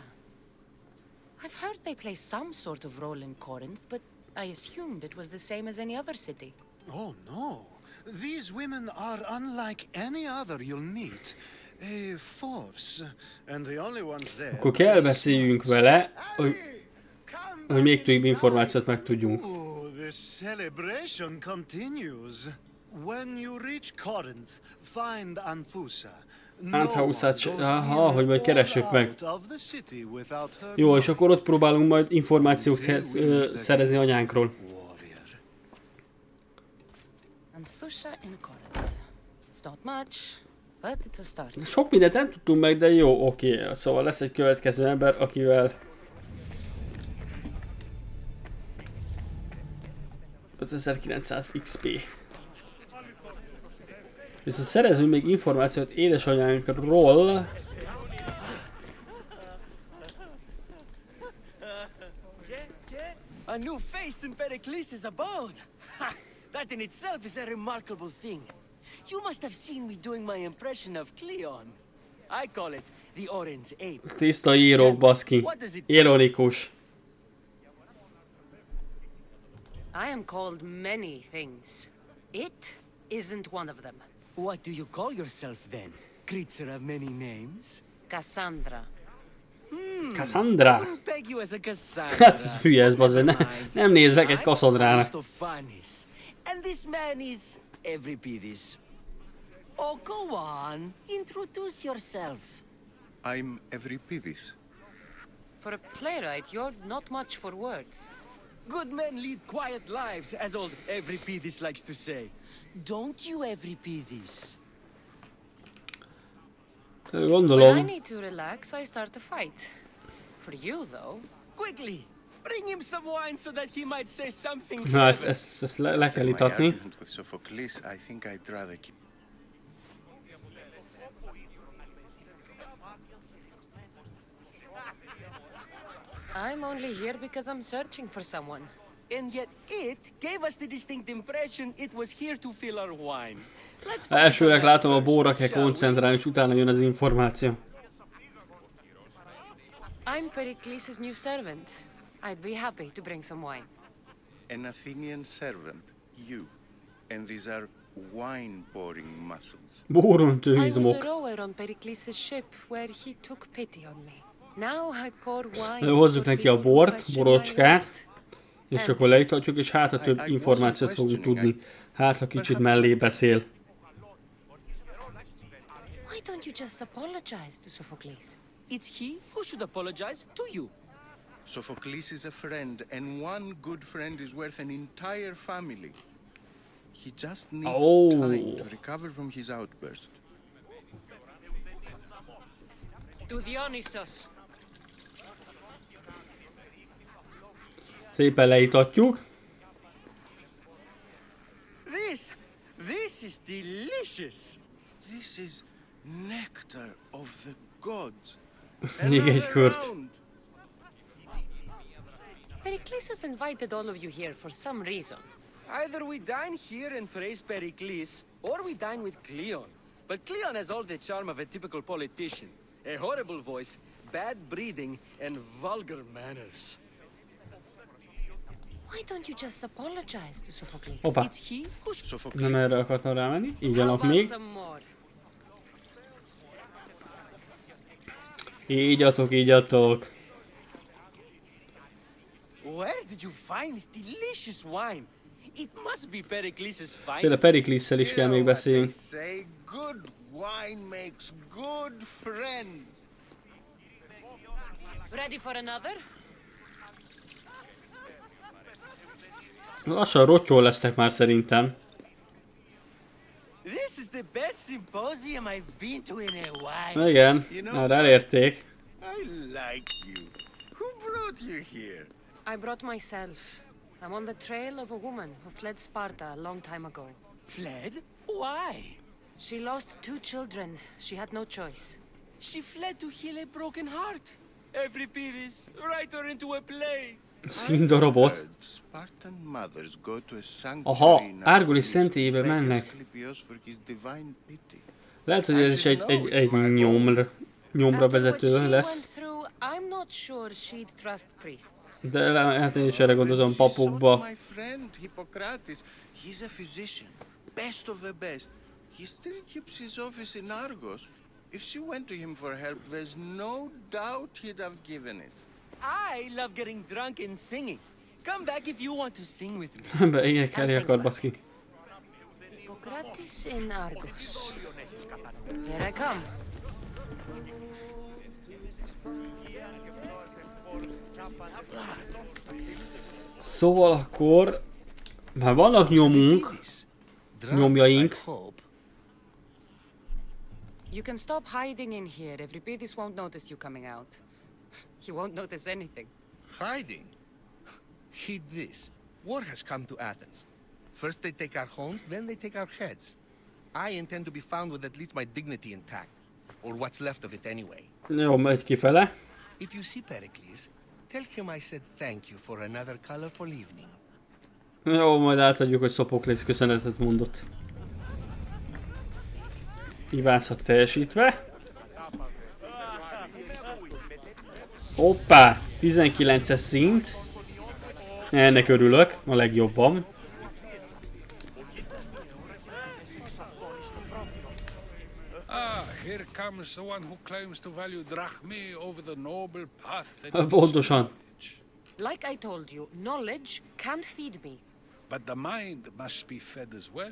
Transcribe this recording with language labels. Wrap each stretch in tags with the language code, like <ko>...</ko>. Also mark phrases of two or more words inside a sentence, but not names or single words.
<en>I've heard they play some sort of role in Corinth, but I assumed it was the same as any other city. Oh no. These women are unlike any other you'll meet. A force. And the only ones there.</en> <hu>Akkor kell beszéljünk vele, hogy még több információt megtudjunk.</hu> <en>The celebration continues. When you reach Corinth, find Anthusa.</en> <hu>Anthuszát, hogy majd keressük meg. Jó, és akkor ott próbálunk majd információt szerezni anyánkról.</hu> <en>Anthusa in Corinth. It's not much, but it's a start.</en> <hu>Sok mindent nem tudtunk meg, de jó, oké. Szóval lesz egy következő ember, akivel 5900 XP. Viszont szerezünk még információt édesanyánkról.</hu> <en>A new face in Perikilsz's abode. Ha! That in itself is a remarkable thing. You must have seen me doing my impression of Cleon. I call it the orange ape.</en> <hu>Tiszta írók, baszki. Ironikus.</hu> <en>I am called many things. It isn't one of them. What do you call yourself then? Creature of many names? Cassandra. Cassandra? I wouldn't peg you as a Cassandra.</en> <hu>Hát ez hülye ez, bazd, nem nézlek egy Cassandrának.</hu> <en>And this man is Euripidis. Oh, go on. Introduce yourself. I'm Euripidis. For a playwright, you're not much for words. Good men lead quiet lives, as old Euripidis likes to say. Don't you, Euripidis?</en> <hu>Gondolom.</hu> <en>When I need to relax, I start a fight. For you, though. Quickly! Bring him some wine so that he might say something</en> <hu>Na,</hu> <en>clever.</en> <hu>ezt le kell</hu> <en>My</en> <hu>itatni.</hu> <en>argument with Sophocles, I think I'd rather keep. I'm only here because I'm searching for someone. And yet it gave us the distinct impression it was here to fill our wine. Let's</en> <hu>Elsőleg látom, a bóra kell koncentrálni, és utána jön az információ.</hu> <en>I'm Perikilsz's new servant. I'd be happy to bring some wine. An Athenian servant, you, and these are wine-pouring muscles.</en> <hu>Bóron</hu> <en>I was a</en> <hu>tőizmok.</hu> <en>rower on Perikilsz's ship where he took pity on me. Now I pour wine.</en> <hu>Hozzuk</hu> <en>for</en> <hu>neki a</hu> <en>people who</en> <hu>bort,</hu> <en>question my</en> <hu>borocskát,</hu> <en>worth.</en> <hu>és akkor leitatjuk, és hát ha több információt fogunk tudni. Hát ha kicsit mellé beszél.</hu> <en>Why don't you just apologize to Sophocles? It's he who should apologize to you. Sophocles is a friend, and one good friend is worth an entire family. He just needs time to recover from his outburst. To Dionysos.</en> <hu>Szépen leitatjuk.</hu> <en>This is delicious. This is nectar of the gods.</en> <hu>Még egy kört.</hu> <en>Perikilsz has invited all of you here for some reason. Either we dine here and praise Perikilsz, or we dine with Cleon. But Cleon has all the charm of a typical politician. A horrible voice, bad breeding, and vulgar manners. Why don't you just apologize to Sophocles?</en> <hu>Hoppá.</hu> <en>It's he who</en> <hu>Nem erre akartam rámenni.</hu> <en>How</en> <hu>Igyanak</hu> <en>about</en> <hu>még.</hu> <en>some more?</en> <hu>Ígyatok, ígyatok.</hu> <en>Where did you find this delicious wine? It must be Perikilsz's</en> <hu>Tényleg</hu> <en>finest.</en> <hu>Perikilsszel is kell még beszélni.</hu> <en>Say good wine makes good friends. Ready for another? Lassan rottyol lesznek már szerintem. This is the best symposium I've been to in a while.</en> <hu>Igen, már elérték.</hu> <en>I like you. Who brought you here? I brought myself. I'm on the trail of a woman who fled Sparta a long time ago. Fled? Why? She lost 2 children. She had no choice. She fled to heal a broken heart. Every piece, write her into a play.</en> <hu>Színdarabot.</hu> <en>Spartan mothers go to a</en> <hu>Aha,</hu> <en>sanctuary in Árgolis Athens</en> <hu>szentélyébe</hu> <en>to beg</en> <hu>mennek.</hu> <en>Asclepius for his divine pity.</en> <hu>Lehet, hogy ez is egy nyomra vezető lesz.</hu> <en>I'm not sure she'd trust priests.</en> <hu>De lehet, én is erre gondolom, papokba.</hu> <en>My friend Hippocrates, he's a physician, best of the best. He still keeps his office in Argos. If she went to him for help, there's no doubt he'd have given it. I love getting drunk and singing. Come back if you want to sing with me.</en> <hu>Be énekelni akar, baszki.</hu> <en>Hippocrates in Argos. Here I come.</en> <hu>Szóval akkor már vannak nyomjaink.</hu> <en>You can stop hiding in here. Euripidis won't notice you coming out. He won't notice anything. Hiding? Heed this. War has come to Athens. First they take our homes, then they take our heads. I intend to be found with at least my dignity intact. Or what's left of it anyway.</en> <hu>Jó, megy kifele.</hu> <en>If you see Perikilsz, tell him I said thank you for another colorful evening.</en> <hu>Jó, majd átadjuk, hogy Sophocles köszönetet mondott. Kívánszat teljesítve. Hoppá! 19-es szint. Ennek örülök, a legjobban.</hu> <en>Here comes the one who claims to value drachmae over the noble path.</en> <hu>Pontosan.</hu> <en>Like I told you, knowledge can't feed me. But the mind must be fed as well.</en>